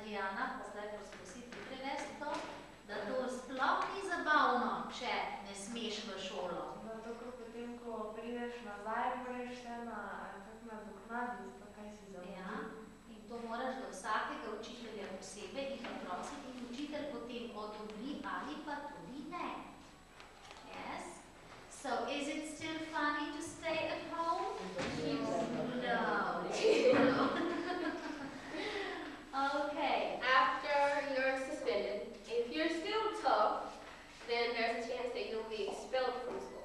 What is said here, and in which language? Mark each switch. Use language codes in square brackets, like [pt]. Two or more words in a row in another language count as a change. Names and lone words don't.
[sl] Jana, pa zdaj poskusiti prevesti to, da to sploh ni zabavno, če ne smeš v šolo. Zato, ko potem, ko prideš nazaj, moraš se nadoknaditi to, kaj si zamudil. Ja, in to moraš do vsakega učitelja posebej in zaprositi in učitelj potem odobri ali pa tudi ne. [en] Yes? So, is it still funny to stay at home? No. Okay. After you're suspended, if you're still tough, then there's a chance that you'll be expelled from school.